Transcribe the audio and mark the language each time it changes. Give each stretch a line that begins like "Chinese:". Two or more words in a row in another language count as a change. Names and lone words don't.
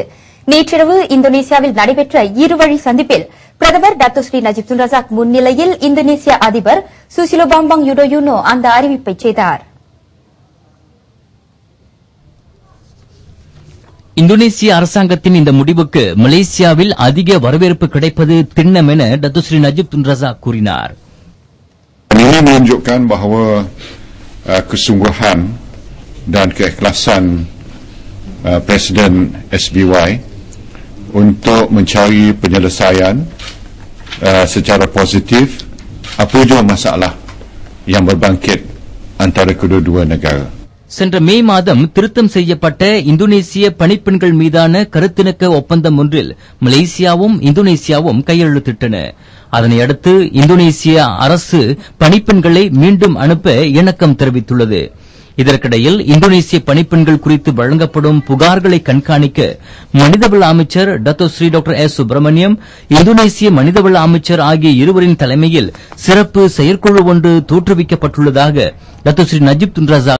Tamil: நேற்றிரவு இந்தோனேசியாவில் நடைபெற்ற இருவழி சந்திப்பில் பிரதமர் டாக்டர் ஸ்ரீ நஜீப் துன் ரசாக் முன்னிலையில் இந்தோனேசிய அதிபர் சுசிலோ பாம்பாங் யுடோயுனோ அந்த அறிவிப்பை செய்தார். இந்தோனேசிய அரசாங்கத்தின் இந்த முடிவுக்கு மலேசியாவில் அதிக வரவேற்பு கிடைப்பது திண்ணம் என டாக்டர் ஸ்ரீ நஜீப் துன் ரசாக் கூறினார்.
Malay: Ini menunjukkan bahawa kesungguhan dan keikhlasan Presiden SBY untuk mencari penyelesaian secara positif apa jua masalah yang berbangkit antara kedua-dua negara.
Tamil: சென்ற மே மாதம் திருத்தம் செய்யப்பட்ட இந்தோனேசிய பணிப்பெண்கள் மீதான கருத்திணக்க ஒப்பந்தம் ஒன்றில் மலேசியாவும் இந்தோனேசியாவும் கையெழுத்திட்டன. அதனையடுத்து இந்தோனேசிய அரசு பணிப்பெண்களை மீண்டும் அனுப்ப இணக்கம் தெரிவித்துள்ளது. இதற்கிடையில் இந்தோனேசிய பணிப்பெண்கள் குறித்து வழங்கப்படும் புகார்களை கண்காணிக்க மனிதவள அமைச்சர் டத்தோஸ்ரீ டாக்டர் எஸ் சுப்பிரமணியம், இந்தோனேசிய மனிதவள அமைச்சர் ஆகிய இருவரின் தலைமையில் சிறப்பு செயற்குழு ஒன்று தோற்றுவிக்கப்பட்டுள்ளதாக டத்தோஸ்ரீ நஜீப் துன் ரஸாக்